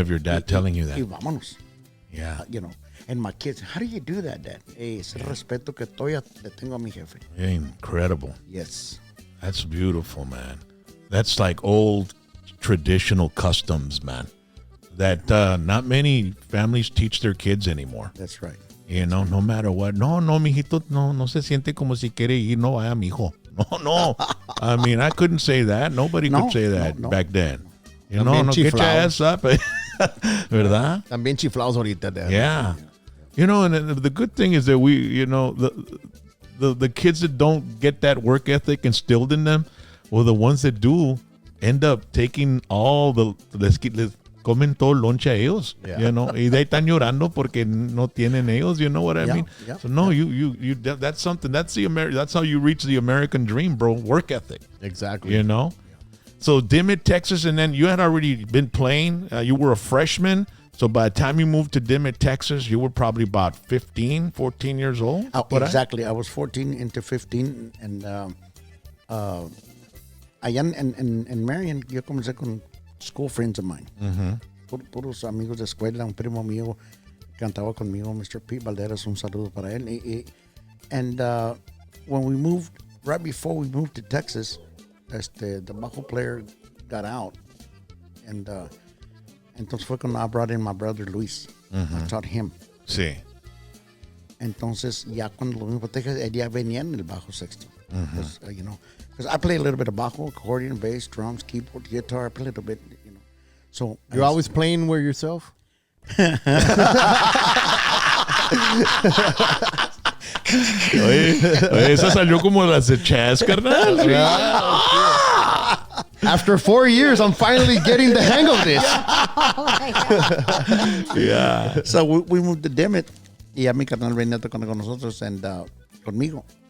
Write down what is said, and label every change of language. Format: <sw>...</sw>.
<en>of your dad telling you that.</en> <es>Y vámonos.</es> <en>Yeah. And my kids, how do you do that, Dad?</en> <es>Ese respeto que todavía le tengo a mi jefe.</es> <en>Incredible. Yes. That's beautiful, man. That's like old traditional customs, man, that not many families teach their kids anymore. That's right. No matter what.</en> <es>No, mijito, no se siente como si quiere ir, no vaya, mijo. No.</es> <en>I mean, I couldn't say that. Nobody could say that back then.</en> <es>También</es> <en>No, get your</en> <es>chiflados.</es> <en>ass up. ¿Verdad?</en> <es>También chiflados ahorita, Dad.</es> <en>Yeah. And the good thing is that we, the kids that don't get that work ethic instilled in them, well, the ones that do end up taking all</en> <es>les comen todo el lonche a ellos,</es> <en>Yeah.</en> <es>y de ahí están llorando porque no tienen ellos,</es> <en>you know what I Yeah, mean? yeah, So no, you that's something, that's how you reach the American dream, bro, work ethic, Exactly. So Dimmitt, Texas, and then you had already been playing, you were a freshman. So by the time you moved to Dimmitt, Texas, you were probably about 15, 14 years old? Exactly. I was 14 into 15. And</en> <es>allá en Marion, yo comencé con</es> <en>school friends of mine.</en> <es>Puros amigos de escuela. Un primo mío cantaba conmigo, Mr. Pete Valderas. Un saludo para él.</es> <en>And when we moved, right before we moved to Texas, the bajo player got out. And</en> <es>entonces fue cuando</es> <en>I brought in my brother Luis. I taught him.</en> <es>Sí. Entonces, ya cuando lo mismo te dije, él ya venía en el bajo sexto.</es> <en>Because I play a little bit of bajo, accordion, bass, drums, keyboard, guitar. I play a little bit, So You're always playing with yourself?</en> <es>Oye, esa salió como las de Chaz, carnal.</es> <en>After 4 years, I'm finally getting the hang of this. Yeah. So we moved to Dimmitt</en> <es>y a mi carnal venía tocando con nosotros and conmigo.</es>